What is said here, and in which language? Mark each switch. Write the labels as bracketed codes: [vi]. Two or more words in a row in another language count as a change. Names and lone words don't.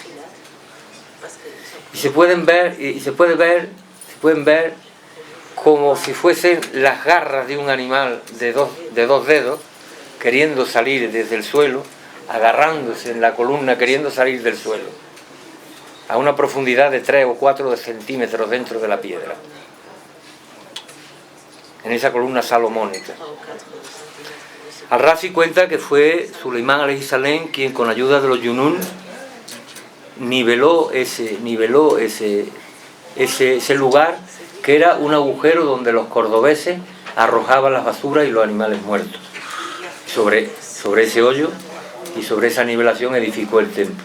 [es] Y se pueden ver como si fuesen las garras de un animal de dos dedos, queriendo salir desde el suelo, agarrándose en la columna, queriendo salir del suelo, a una profundidad de 3 o 4 centímetros dentro de la piedra, en esa columna salomónica. Al-Razi cuenta que fue Suleimán [ar] عليه السلام [es] quien, con ayuda de los Yunún, niveló ese lugar, que era un agujero donde los cordobeses arrojaban las basuras y los animales muertos. Sobre ese hoyo y sobre esa nivelación edificó el templo.